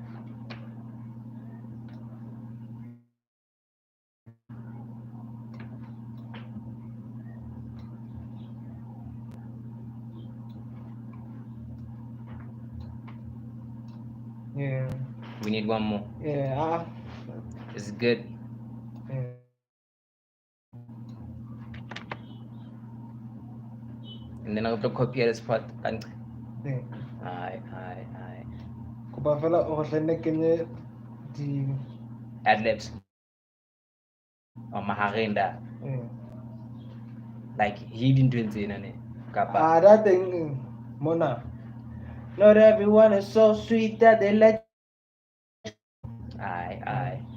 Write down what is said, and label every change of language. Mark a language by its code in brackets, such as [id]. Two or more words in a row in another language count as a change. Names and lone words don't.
[en] Yeah. We need one more. Yeah. It's good. Yeah. And then I have to copy this part. And Yeah. aye. [st] Kuba fela o hlenne kenye di [en] Ad-libs. Or maharinda. yeah. Like he didn't do it. Kappa. That thing Mona. Not everyone is so sweet that they let Aye.